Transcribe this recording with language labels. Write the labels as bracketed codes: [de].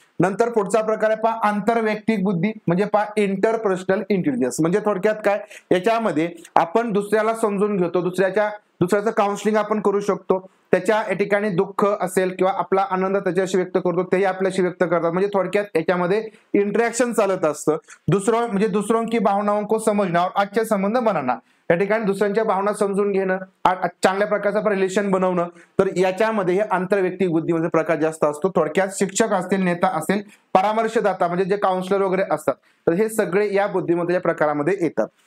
[mr] नंतर पुढचा प्रकार आहे आंतरवैयक्तिक बुद्धी, म्हणजे इंटरपर्सनल इंटेलिजन्स. म्हणजे थोडक्यात काय, याच्यामध्ये आपण दुसऱ्याला समजून घेतो, दुसऱ्याचं काउन्सिलिंग आपण करू शकतो. त्याच्या या ठिकाणी दुःख असेल किंवा आपला आनंद त्याच्याशी व्यक्त करतो, तेही आपल्याशी व्यक्त करतात. म्हणजे थोडक्यात याच्यामध्ये इंटरॅक्शन चालत असतं. [hi] दुसरों की भावनाओं को समजना और अच्छे संबंध बनाना. [mr] या ठिकाणी दुसऱ्यांच्या भावना समजून घेणं, चांगल्या प्रकारचा रिलेशन बनवणं, तर याच्यामध्ये हे आंतरवैयक्तिक बुद्धीमध्ये प्रकार जास्त असतो. थोडक्यात शिक्षक असतील, नेता असेल, परामर्शदाता म्हणजे जे काउन्सिलर वगैरे असतात, तर हे सगळे या बुद्धिमत्तेच्या प्रकारामध्ये येतात.